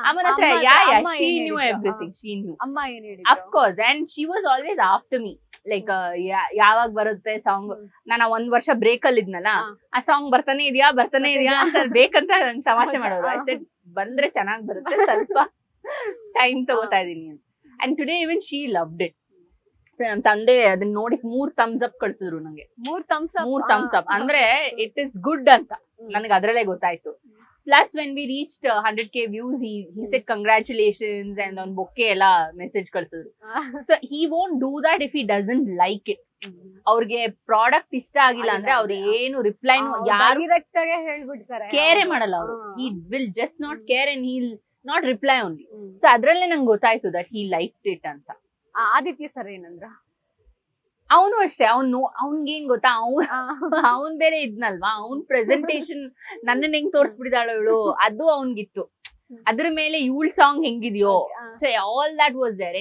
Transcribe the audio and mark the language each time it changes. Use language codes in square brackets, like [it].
[kn] ಅಮ್ಮನ ಹತ್ರ [en] she knew everything. She knew. [kn] ಅಮ್ಮ ಏನ್ ಹೇಳಿದ್ರು? [en] Of course, and she was always after me. [kn] Like ಯಾವಾಗ ಬರುತ್ತೆ ಸಾಂಗ್. ನಾನು 1 ವರ್ಷ ಬ್ರೇಕ್ ಅಲ್ಲಿ ಇದ್ನಲ್ಲ, ಆ ಸಾಂಗ್ ಬರ್ತಾನೆ ಇದೆಯಾ ಅಂತ ಬೇಕಂತ ನಂಗೆ ತಮಾಷೆ ಮಾಡೋದು. ಐ ಸೆಡ್ ಬಂದ್ರೆ ಚೆನ್ನಾಗ್ ಬರುತ್ತೆ, ಸ್ವಲ್ಪ ಟೈಮ್ ತಗೋತಾ ಇದೀನಿ ಅಂತ. [en] And today even she loved it. [kn] ನಮ್ ತಂದೆ ಅದನ್ನ ನೋಡಿ 3 thumbs up ಕಳ್ಸಿದ್ರು ನಂಗೆ. [en] 3 thumbs up [kn] ಅಂದ್ರೆ [en] it is good [kn] ಅಂತ ನನಗೆ ಅದ್ರಲ್ಲೇ ಗೊತ್ತಾಯ್ತು. [en] plus when we reached 100K views, he said congratulations and on bouquet [kn] ಎಲ್ಲ message ಕಳ್ಸಿದ್ರು. [en] So he won't do that if he doesn't like it. [kn] ಅವ್ರಿಗೆ ಪ್ರಾಡಕ್ಟ್ ಇಷ್ಟ ಆಗಿಲ್ಲ ಅಂದ್ರೆ ಅವ್ರು ಏನು ರಿಪ್ಲೈನು ಯಾರು ಹೇಳ್ಬಿಡ್ತಾರೆ, ಕೇರೆ ಮಾಡಲ್ಲ ಅವರು. [en] he will just not care and he'll not reply only. [kn] So ಅದ್ರಲ್ಲೇ ನಂಗೆ ಗೊತ್ತಾಯ್ತು [en] that he liked it [kn] ಅಂತ. ಆದಿತ್ಯ ಸರ್ ಏನಂದ್ರ? ಅವನು ಅಷ್ಟೇ, ಅವ್ನ್ಗೇನ್ ಗೊತ್ತಾ, ಅವ್ನ್ ಬೇರೆ ಇದ್ನಲ್ವಾ, ಅವ್ನ್ ಪ್ರೆಸೆಂಟೇಶನ್ ನನ್ನನ್ನ ಹೆಂಗ್ ತೋರ್ಸ್ಬಿಟ್ಟಿದಾಳು ಇವಳು, ಅದು ಅವ್ನ್ಗಿತ್ತು. ಅದ್ರ ಮೇಲೆ ಇವಳ song ಹೆಂಗಿದ್ಯೋ, [en] So all that was there.